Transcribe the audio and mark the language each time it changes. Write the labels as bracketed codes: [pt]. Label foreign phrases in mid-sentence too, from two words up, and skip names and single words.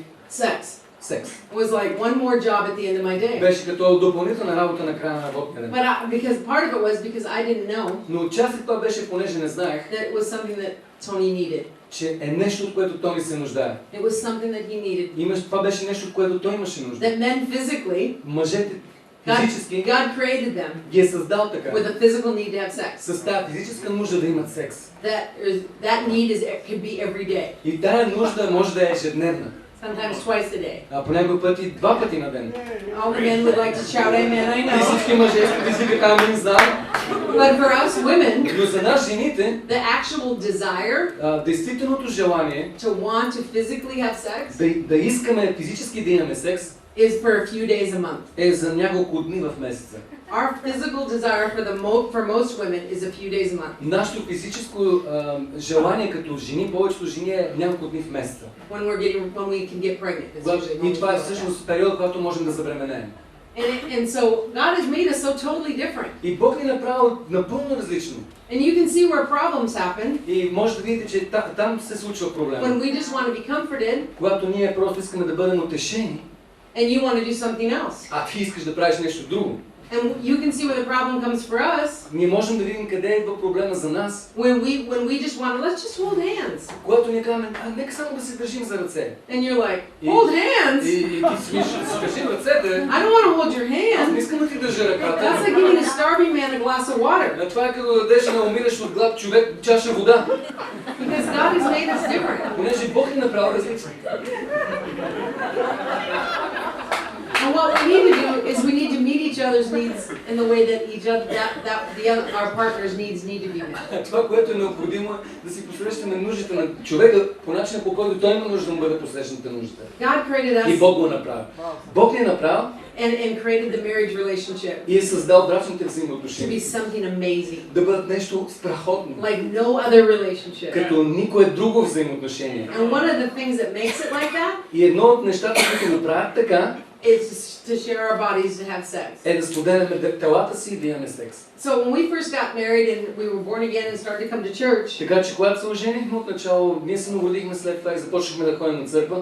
[en] sex. [bg] секс. [en] It was like one more job at the end of my day. [bg] Беше като допълнителна работа на края на работния ден. [en] Because part of it was because I didn't know [bg] Но част от това беше, понеже не знаех, [en] that it was something that Tony needed. [bg] че е нещо, от което той се нуждае. [en] It was something that he needed. [bg] Това беше нещо, от което той имаше нужда. [en] That men physically [bg] Мъжете физически, [en] God created them [bg] ги е създал така. [en] with a physical need to have sex. [bg] С тази физическа нужда да имат секс. [en] That need could be every day, [bg] И тая нужда може да е ежедневна. [en] sometimes twice a day. [bg] А по някой пъти 2 пъти на ден. [en] All the men would like to shout amen, I [bg] И [en] know. [bg] всички мъже искат да извикат амин, знам. [en] But for us women, [bg] Но за нас жените, [en] the actual desire [bg] действителното желание [en] to want to physically have sex [bg] да искаме физически да имаме секс [en] is for a few days a month. [bg] е за няколко дни в месеца. [en] Our physical desire for most women is a few days a month. [bg] Нашето физическо желание като жени, повечето жени е няколко дни в месеца. [en] When we can get pregnant. It's usually when [bg] И това е [en] we do that. [bg] всъщност период, когато можем да забременеем. [en] And so God has made us so totally different. [bg] И Бог ни направи напълно различно. [en] And you can see where problems happen [bg] И може да видите, че там се случва проблем. [en] when we just want to be comforted [bg] Когато ние просто искаме да бъдем утешени, [en] and you want to do something else. [bg] а ти искаш да правиш нещо друго. [en] And you can see where the problem comes for us [bg] Ние можем да видим къде идва проблема за нас. [en] when we just want to, let's just hold hands. [bg] Когато ние казваме, нека само да се държим за ръце. [en] And you're like, hold hands? [bg] И ти си виж, да се държим ръцете. [en] I don't want to hold your [bg] Аз не [en] hand. [bg] искам да ти държа [en] That's [bg] ръката. [en] like giving a starving man a glass of water. [bg] Това е като да дадеш на умиращ от глад човек чаша вода. [en] Because God has made us different. [bg] Понеже Бог ни направи различно. [en] And what we need to do is we need to meet each other's needs in the way that our partner's needs need to be met. [bg] Това, което е необходимо, е да си посрещаме нуждите на човека по начина, по който той има нужда да му бъде посрещната нужда. [en] God created [bg] И [en] us [bg] Бог го направи. Бог ни е направил [en] and created the marriage relationship [bg] и е създал брачните [en] to be [bg] взаимоотношения [en] something amazing, [bg] да бъдат нещо страхотно, [en] like no other relationship. [bg] като никое друго взаимоотношение. [en] And one of the things that makes it like that [bg] И едно от нещата, които направят така, [en] is to share our bodies to have sex. [bg] е да споделяме телата си и да имаме секс. [en] So when we first got married and we were born again and started to come to church, [bg] Така че когато се оженихме отначало, ние се нагодихме след това и започнахме да ходим на църква.